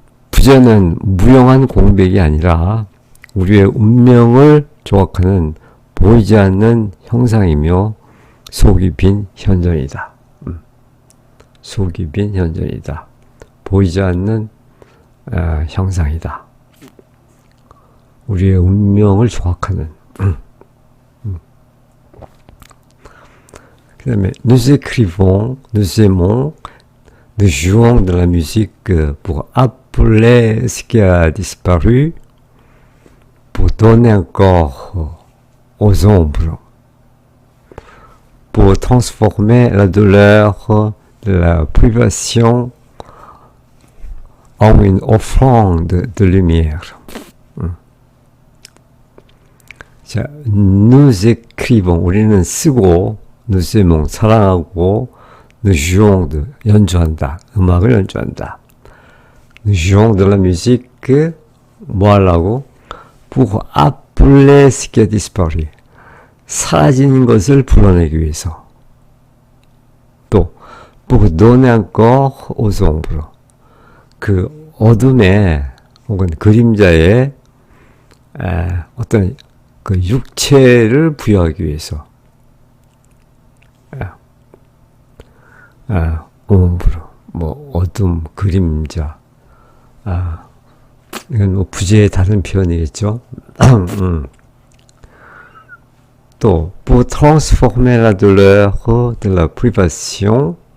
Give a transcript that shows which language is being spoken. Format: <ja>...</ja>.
<ko>부제는 무용한 공백이 아니라 우리의 운명을 조각하는 보이지 않는 형상이며 속이 빈 현존이다. 속이 빈 현존이다. 보이지 않는 형상이다. 우리의 운명을 조각하는. 그 다음에</ko> <fr>nous écrivons, nous aimons, nous jouons de la musique pour appeler ce qui a disparu, pour donner un corps aux ombres, pour transformer la douleur de la privation en une offrande de lumière.</fr> <ko>자,</ko> <fr>nous écrivons,</fr> <ko>우리는 쓰고,</ko> <fr>nous aimons,</fr> <ko>사랑하고,</ko> <fr>nous jouons,</fr> <ko>연주한다, 음악을 연주한다.</ko> <fr>nous jouons de la musique,</fr> <ko>뭐 하려고?</ko> <fr>pour appeler ce qui a disparu.</fr> <ko>사라진 것을 불어내기 위해서.</ko> <fr>또, pour donner un corps aux ombres.</fr> <ko>그 어둠에 혹은 그림자에 어떤 그 육체를 부여하기 위해서. ombre, 뭐 어둠, 그림자. 이건 뭐 부제의 다른 표현이겠죠.</ko> <fr>또 pour transformer la douleur de la privation.</fr>